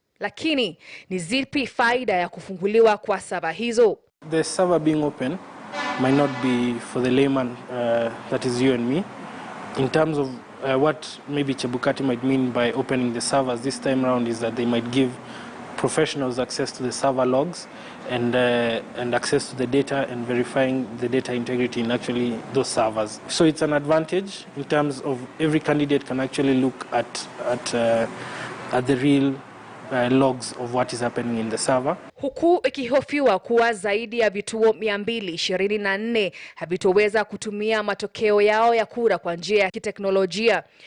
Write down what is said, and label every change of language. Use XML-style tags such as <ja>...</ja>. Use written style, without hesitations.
<sw>Lakini ni zipi faida ya kufunguliwa kwa sava hizo?</sw> <en>The server being open might not be for the layman that is you and me. In terms of what maybe Chebukati might mean by opening the servers this time around is that they might give professionals access to the server logs and access to the data and verifying the data integrity in actually those servers. So it's an advantage in terms of every candidate can actually look at the real logs of what is happening in the server.</en> <sw>Huku ikihofiwa kuwa zaidi ya vituo 224 havitoweza kutumia matokeo yao ya kura kwa njia ya kiteknolojia.</sw>